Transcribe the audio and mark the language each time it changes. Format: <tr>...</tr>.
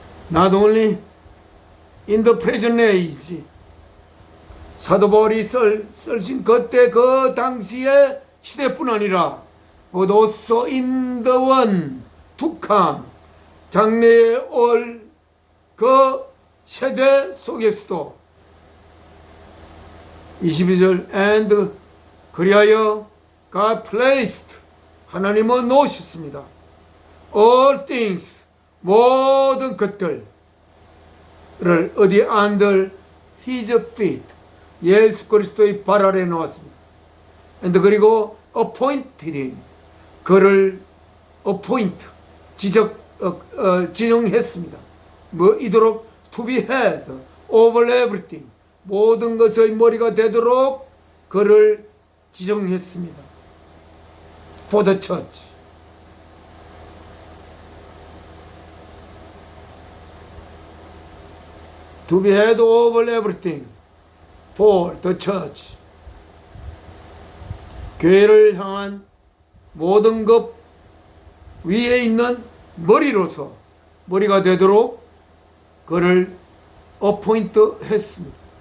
<en>Not only in the present age</en> <ko>사도 바울이 쓰신 그때 그 당시의 시대뿐 아니라</ko> <en>but also in the one to come</en> <ko>장래에 올 그 세대 속에서도 22절 and 그리하여</ko> <en>God placed</en> <ko>하나님은 놓으셨습니다.</ko> <en>all things</en> <ko>모든 것들을 어디</ko> <en>under his feet</en> <ko>예수 그리스도의 발 아래 놓았습니다.</ko> <en>and</en> <ko>그리고</ko> <en>appointed him</en> <ko>그를</ko> <en>appoint</en> <ko>지정했습니다. 뭐 이도록</ko> <en>to be head over everything</en> <ko>모든 것의 머리가 되도록 그를 지정했습니다.</ko> <en>for the church to be head over everything for the church</en> <ko>교회를 향한 모든 것 위에 있는 머리로서 머리가 되도록 그를 어포인트 했습니다.</ko>